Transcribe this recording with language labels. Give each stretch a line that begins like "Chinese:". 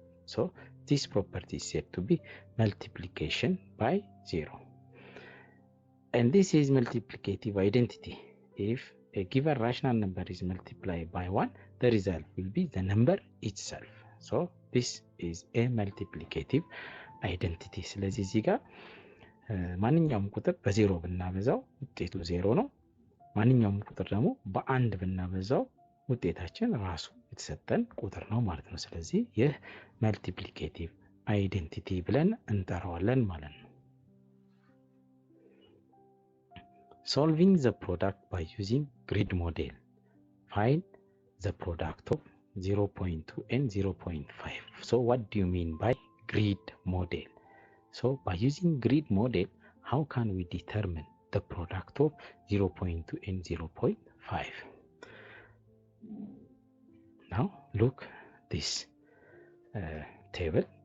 English: So this property is said to be multiplication by 0. And this is multiplicative identity. If a given rational number is multiplied by 1, the result will be the number itself. So this is a multiplicative identity.
Amharic: ስለዚህ እዚህ ጋር ማንኛውም ቁጥር በ0 ብናበዛው ውጤቱ 0 ነው። ማንኛውም ቁጥር ደግሞ በ1 ብናበዛው ውጤታችን ራሱ የተሰጠን ቁጥር ነው ማለት ነው። ስለዚህ ይህ መልቲፕሊኬቲቭ አይደንቲቲ ብለን እንጠራዋለን ማለት ነው።
English: Solving the product by using grid model. Find the product of 0.2 and 0.5. So what do you mean by grid model? So by using grid model, how can we determine the product of 0.2 and 0.5? Now look this table.